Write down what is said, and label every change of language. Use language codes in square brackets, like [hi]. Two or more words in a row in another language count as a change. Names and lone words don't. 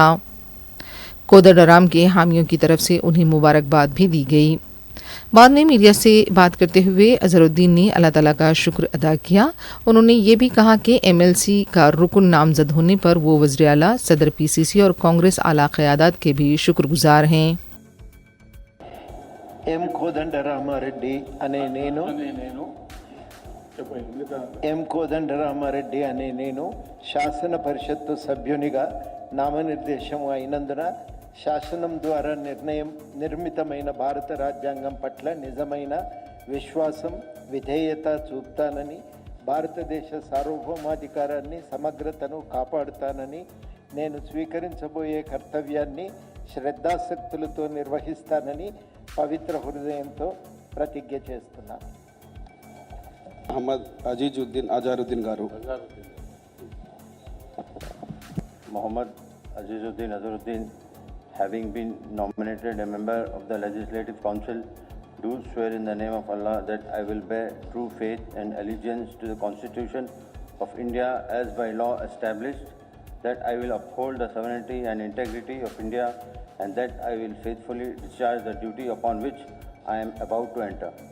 [ur] کودنڈرام کے حامیوں کی طرف سے انہیں مبارکباد بھی دی گئی۔ بعد میں میڈیا سے بات کرتے ہوئے اظہرالدین نے اللہ تعالیٰ کا شکر ادا کیا۔ انہوں نے یہ بھی کہا کہ ایم ایل سی کا رکن نامزد ہونے پر وہ وزیر اعلیٰ، صدر پی سی سی اور کانگریس اعلیٰ قیادت کے بھی شکر گزار ہیں۔ [te] ఎం కోదండరామారెడ్డి అనే నేను శాసన పరిషత్తు సభ్యునిగా నామనిర్దేశం అయినందున శాసనం ద్వారా నిర్మితమైన భారత రాజ్యాంగం పట్ల నిజమైన విశ్వాసం, విధేయత చూపుతానని, భారతదేశ సార్వభౌమాధికారాన్ని, సమగ్రతను కాపాడుతానని, నేను స్వీకరించబోయే కర్తవ్యాన్ని శ్రద్ధాసక్తులతో నిర్వహిస్తానని పవిత్ర హృదయంతో ప్రతిజ్ఞ చేస్తున్నాను। Muhammad Azharuddin garu. [en] Muhammad Azharuddin, having been nominated a member of the Legislative Council, do swear in the name of Allah that I will bear true faith and allegiance to the Constitution of India as by law established, that I will uphold the sovereignty and integrity of India, and that I will faithfully discharge the duty upon which I am about to enter.